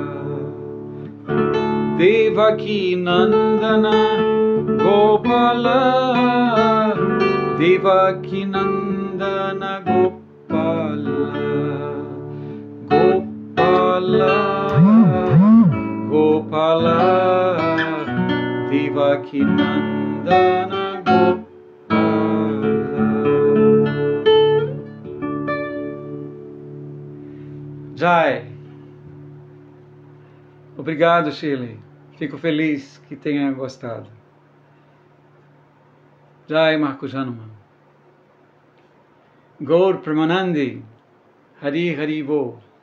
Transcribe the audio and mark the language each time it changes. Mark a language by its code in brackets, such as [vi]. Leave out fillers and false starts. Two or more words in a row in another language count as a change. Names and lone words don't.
[sa] Devakinandana Gopala, Devakinandana Gopala, Gopala, Gopala, Devakinandana Gopala. [pt] Jai. Obrigado, Shirley. Fico feliz que tenha gostado. Jai, Marcos Hanuman. [sa] Gaur Pramanandi. [bn] Hari Hari Bo.